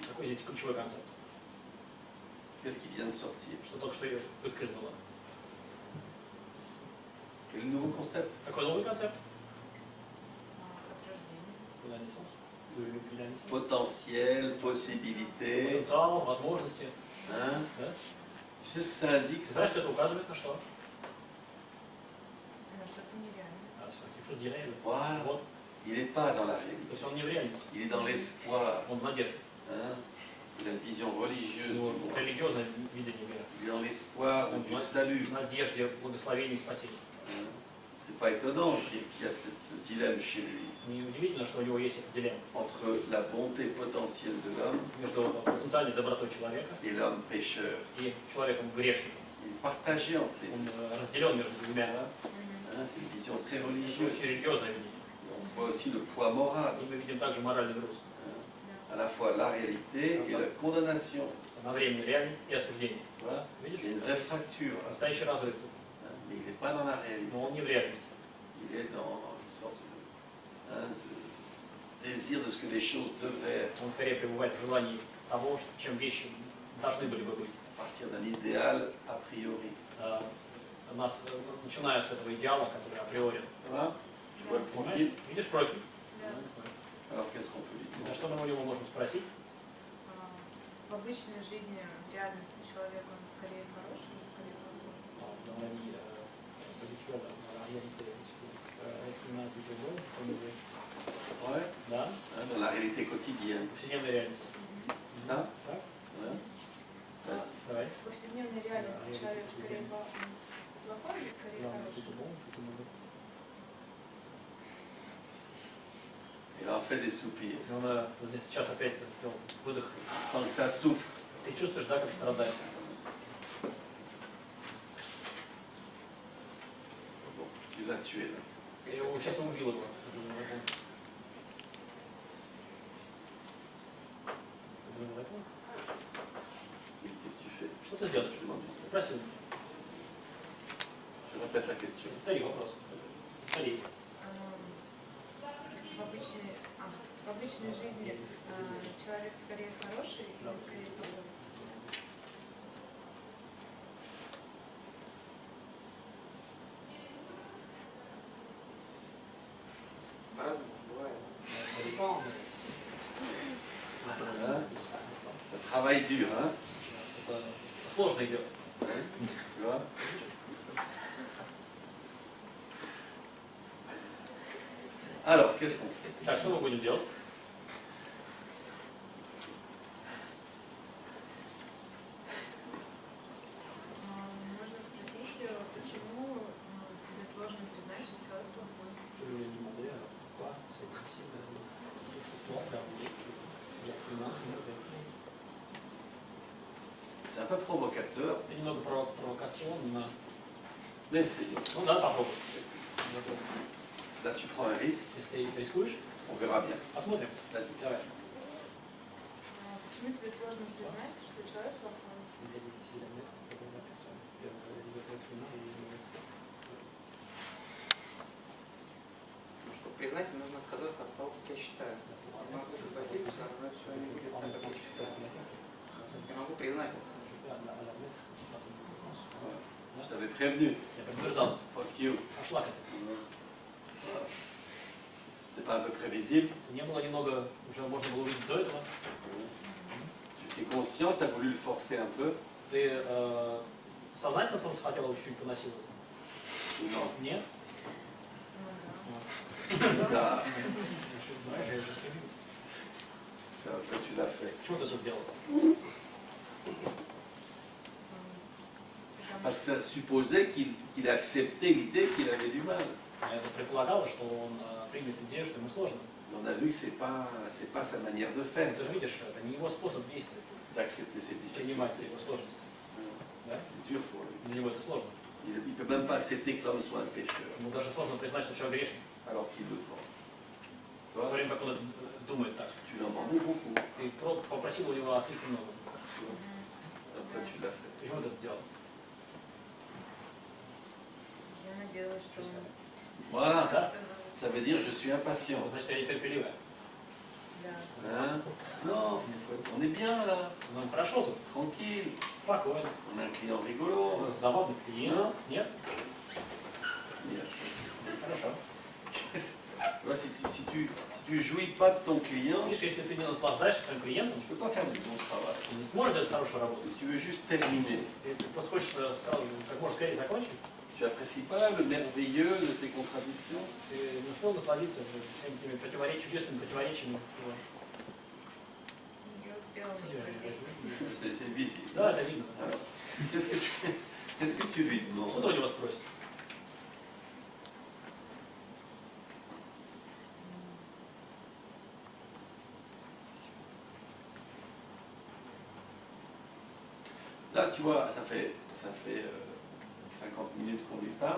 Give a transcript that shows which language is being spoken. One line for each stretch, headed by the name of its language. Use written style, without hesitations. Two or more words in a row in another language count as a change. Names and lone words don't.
Russian: Какой здесь ключевой концепт?
French: Qu'est-ce qui vient de sortir?
Russian: Что только что ее выскользнуло.
French: Quel est le nouveau concept?
Russian: Какой новый концепт? От рождения.
French: La naissance. Depuis la naissance. Potentiel, possibilité.
Russian: Потенциал, возможности.
French: Hein?
Russian: Да?
French: Tu sais ce que ça indique
Russian: Ты
French: ça?
Russian: знаешь, что это указывает на что? Но что-то нереально.
French: C'est quelque chose d'irréel. Voilà.
Russian: Вот.
French: Il n'est pas dans la
Russian: То
French: réalité.
Russian: есть он не в реальности.
French: Il est dans l'espoir.
Russian: Он в надежде.
French: Hein? Il a une vision religieuse du
Russian: Его
French: monde.
Russian: религиозное видение мира.
French: Il est dans l'espoir
Russian: Он
French: du salut.
Russian: в надежде, благословении и спасении.
French: Hein? C'est pas étonnant qu'il y a ce dilemme chez lui
Russian: Неудивительно, что у него есть эта дилемма
French: entre la bonté potentielle de l'homme
Russian: между потенциальной добротой человека
French: et l'homme pécheur.
Russian: и человеком грешником.
French: Il est partagé entre les
Russian: Он
French: deux.
Russian: разделен между двумя. Да?
French: Hein? C'est une vision très
Russian: Это
French: religieuse.
Russian: очень религиозное видение.
French: On voit aussi le poids moral,
Russian: И мы видим также моральный груз.
French: à la fois la réalité et la condamnation.
Russian: Одновременно реальность и осуждение.
French: Tu vois?
Russian: Видишь?
French: Il y a une vraie fracture, là.
Russian: Настоящий разрыв тут.
French: Hein? Mais il n'est pas dans la réalité.
Russian: Но он не в реальности.
French: Il est dans une sorte de désir de ce que les choses devraient être,
Russian: Он скорее пребывает в желании того, чем вещи должны были бы быть.
French: à partir d'un idéal a priori.
Russian: нас, начиная с этого идеала, который априори.
French: Voilà. Tu vois le profil.
Russian: Видишь профиль? Да.
French: Alors qu'est-ce qu'on peut lui
Russian: Да,
French: dire?
Russian: что мы у него можем спросить? В обычной жизни, в реальности человек, он скорее хороший или скорее плохой?
French: Dans la vie habituelle, dans la réalité, est-ce que être humain est plutôt bon, comme il est? Ouais.
Russian: Да?
French: Hein, dans la réalité quotidienne.
Russian: В повседневной реальности.
French: Ça?
Russian: Так?
French: Ouais. Vas-y.
Russian: Давай. В повседневной реальности человек скорее плохой или скорее Главное, хороший?
French: plutôt bon, plutôt mauvais. Il en fait des soupirs.
Russian: Он сейчас опять сделал выдох.
French: Sans que ça souffre.
Russian: Ты чувствуешь, да, как страдает?
French: Bon, tu l'as tué là.
Russian: Я его сейчас убил его.
French: Oui, qu'est-ce que tu fais?
Russian: Что ты сделаешь?
French: Je demande.
Russian: Спроси у меня.
French: Je répète la question.
Russian: Повтори вопрос. Повтори. В обычной жизни человек скорее хороший или скорее плохой? По-разному бывает.
French: Hein? Le travail dur, hein?
Russian: Это сложно идет.
French: Tu vois? Alors, qu'est-ce qu'on fait?
Russian: Так, что мы будем делать? Можно спросить, почему тебе сложно признать, что человек плохой?
French: Je lui ai demandé pourquoi c'est difficile de toi d'avouer que l'être humain est mauvais. C'est un peu provocateur,
Russian: Это немного провокационно.
French: mais essayons.
Russian: Ну да, попробуй.
French: Là, tu prends un risque,
Russian: Если ты рискуешь,
French: on verra bien.
Russian: посмотрим.
French: Vas-y.
Russian: Давай. Почему тебе сложно признать, что человек плохой?
French: Il est difficile à mettre pour la personne. L'être humain est mauvais.
Russian: Чтобы признать, нужно отказаться от того, как я считаю. Я могу согласиться, но все не будет так, как я считаю. Я могу признать это.
French: Je t'avais prévenu.
Russian: Я предупреждал.
English: Fuck you.
Russian: Пошла к этому.
French: Voilà. C'était pas un peu prévisible?
Russian: Не было немного, уже можно было увидеть до этого.
French: Tu étais conscient, tu as voulu le forcer un peu?
Russian: Ты сознательно тоже хотела чуть-чуть понасиловать?
French: Non.
Russian: Нет? Да. Знаешь,
French: Après, tu l'as fait.
Russian: почему ты это сделал?
French: Parce que ça supposait qu'il acceptait l'idée qu'il avait du mal.
Russian: Это предполагало, что он примет идею, что ему сложно.
French: On a vu que c'est pas sa manière de faire,
Russian: Ты же видишь, это не его способ действия,
French: d'accepter ses
Russian: принимать
French: difficultés.
Russian: его сложности. Да?
French: C'est dur pour lui.
Russian: Для него это сложно.
French: Il ne peut même pas accepter que l'homme soit un pécheur,
Russian: Ему даже сложно признать, что человек грешник.
French: alors qu'il le demande.
Russian: В то время как он это думает так.
French: Tu l'en demandes beaucoup.
Russian: Ты попросил у него слишком много.
French: Après, tu l'as fait.
Russian: Почему ты это сделал? Я надеялась, что он
French: Voilà.
Russian: Да?
French: Ça veut dire je suis impatient.
Russian: Значит, я нетерпеливая. да.
French: Hein? Non, on est bien là,
Russian: Нам хорошо тут,
French: tranquille.
Russian: спокойно.
French: On a un client
Russian: У
French: rigolo.
Russian: нас забавный клиент. Нет?
French: Bien.
Russian: Хорошо.
French: Tu vois, si tu jouis pas de ton client,
Russian: Видишь, если ты не наслаждаешься своим клиентом,
French: tu peux pas faire du bon travail.
Russian: ты не сможешь делать хорошую работу.
French: Tu veux juste terminer.
Russian: Ты просто хочешь сразу, как можно скорее закончить.
French: Tu apprécies pas le merveilleux de ces contradictions?
Russian: Ты не успел насладиться всеми этими чудесными противоречиями. Не успела насладиться.
French: C'est visible.
Russian: Да, это видно.
French: Alors, qu'est-ce que tu lui
Russian: Что ты у
French: demandes?
Russian: него спросишь?
French: Là, tu vois, ça fait 50 minutes qu'on lui parle.